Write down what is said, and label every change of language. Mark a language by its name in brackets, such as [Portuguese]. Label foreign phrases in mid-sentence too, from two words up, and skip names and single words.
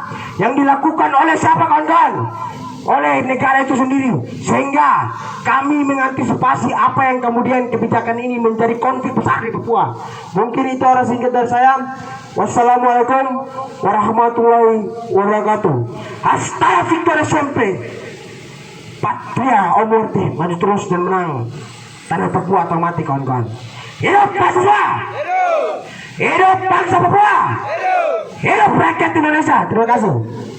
[Indonesian] Yang dilakukan oleh siapa kawan-kawan? Oleh negara itu sendiri, sehingga kami mengantisipasi apa yang kemudian kebijakan ini menjadi konflik besar di Papua. Mungkin itu orang singkat dari saya. [Arabic] والسلام عليكم ورحمة الله وبركاته. [Spanish] Hasta victoria siempre. Patria o muerte, [Indonesian] maju terus dan menang. Tanah Papua atau mati kawan-kawan. Hidup Papua! Hidup bangsa Papua! Hidup rakyat Indonesia. Terima kasih.